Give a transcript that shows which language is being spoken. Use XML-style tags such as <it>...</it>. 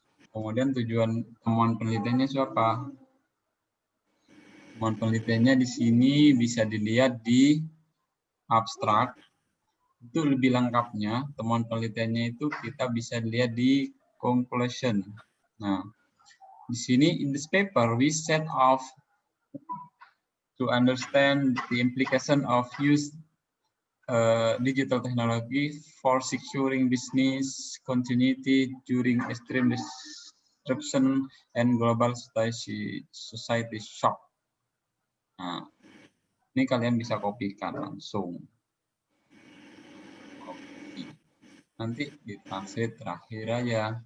<id>Kemudian tujuan temuan penelitiannya siapa? Temuan penelitiannya di sini bisa dilihat di abstrak. Itu lebih lengkapnya, temuan penelitiannya itu kita bisa lihat di conclusion. Nah, di sini</id> <en>in this paper we set off to understand the implication of use digital technology for securing business continuity during extreme disruption and global society shock.</en> <id>Nah, ini kalian bisa kopikan langsung. Nanti ditranslate terakhir aja.</id>